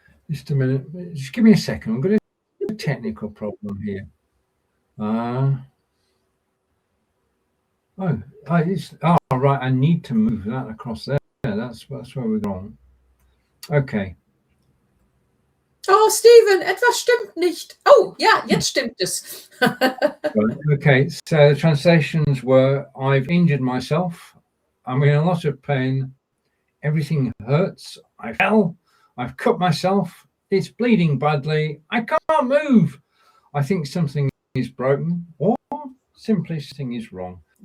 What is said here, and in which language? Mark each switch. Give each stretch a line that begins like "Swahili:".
English: Just a minute. Just give me a second. I'm going to have a technical problem here. Right. I need to move that across there. That's where we're going. Okay.
German: Oh, Stephen, etwas stimmt nicht. Oh, yeah, jetzt stimmt es.
English: Okay, so the translations were, I've injured myself. I'm in a lot of pain. Everything hurts. I fell. I've cut myself. It's bleeding badly. I can't move. I think something is broken, or simply something is wrong.